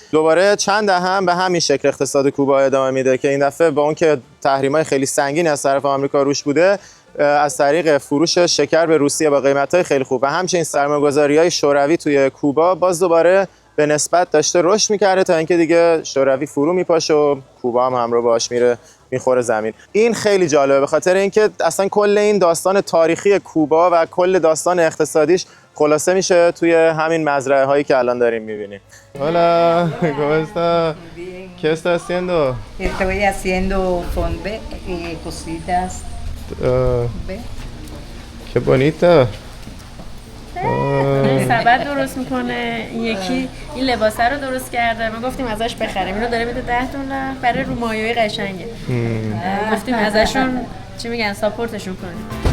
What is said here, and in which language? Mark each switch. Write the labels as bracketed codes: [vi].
[fa] دوباره چند دهه هم به همین شکل اقتصاد کوبا ادامه میده که این دفعه با اون که تحریم‌های خیلی سنگین از طرف آمریکا روش بوده، از طریق فروش شکر به روسیه با قیمت‌های خیلی خوب و همچنین سرمایه‌گذاری‌های شوروی توی کوبا باز دوباره به نسبت داشته رشد می‌کرده تا اینکه دیگه شوروی فرو میپاشه و کوبا هم همراه باهاش میره میخوره زمین. این خیلی جالبه به خاطر اینکه اصلا کل این داستان تاریخی کوبا و کل داستان اقتصادیش خلاصه میشه توی همین مزرعه هایی که الان داریم میبینیم. [es] Hola, ¿cómo está? ¿Qué está haciendo? Estoy haciendo fondue y cositas. ¿Ve? Qué bonita. [fa] سبد درست میکنه، این یکی این لباسه رو درست کرده، ما گفتیم ازش بخریم، اینو داره میده 10 دلار برای رومایه‌ای قشنگه. گفتیم ازشون چی میگن ساپورتشون کنیم.